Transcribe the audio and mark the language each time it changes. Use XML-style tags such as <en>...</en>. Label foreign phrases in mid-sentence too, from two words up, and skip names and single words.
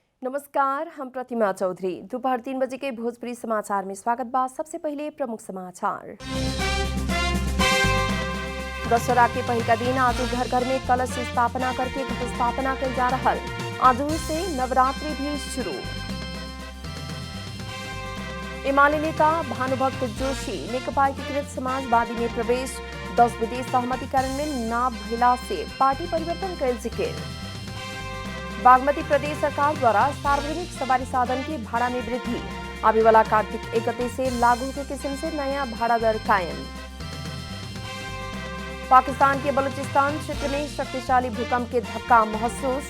<bho>नमस्कार, हम प्रतिमा चौधरी। दोपहर 3 बजे के भोजपुरी समाचार में स्वागत बा। सबसे पहले प्रमुख समाचार। दशहरा के पहिला दिन आज घर घर में कलश स्थापना करके घट स्थापना कल जा रहा। आज से नवरात्रि भी शुरू। एमाले नेता भानुभक्त जोशी नेकपा एकीकृत समाजवादी में प्रवेश। 10 विदेश सहमति कार्यान्वयन न भइला से पार्टी परिवर्तन कल जिक्र। बागमती प्रदेश सरकार द्वारा सार्वजनिक सवारी साधन के भाड़ा में वृद्धि। आने वाला कार्तिक 1 गते से लागू के किस्म से नया भाड़ा दर कायम। पाकिस्तान के बलूचिस्तान क्षेत्र में शक्तिशाली भूकंप के धक्का महसूस।</bho>